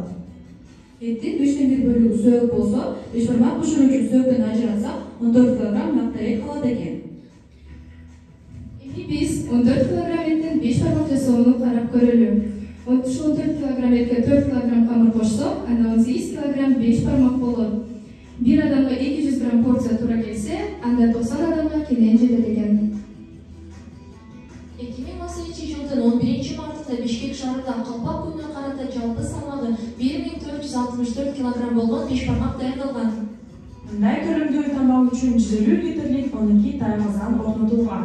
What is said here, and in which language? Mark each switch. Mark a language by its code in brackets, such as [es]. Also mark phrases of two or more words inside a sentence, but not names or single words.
[ky] Эттин 3/1 бөлүгү сөөк болсо, беш бармак бышыруу үчүн сөөктөн ажыратсак, 14 кг накта эт калат экен. Эми биз 14 кг эттен беш бармак жасоону карап көрөлү. Ошол 14 кг этке 4 кг камыр кошсок, анда 18 кг беш бармак болот. Бир адамга 200 грамм порция tуура келсе, анда 90 адамга кенен жетет экен. 2018 жылдын 11 мартында Бишкек шаарында Калпак күнүнө карата жалпы салмагы 1464 кг болгон беш бармак даярдалган. Мындай көлөмдөгү тамак үчүн 150 литрлик 12 таймазан орнотулган.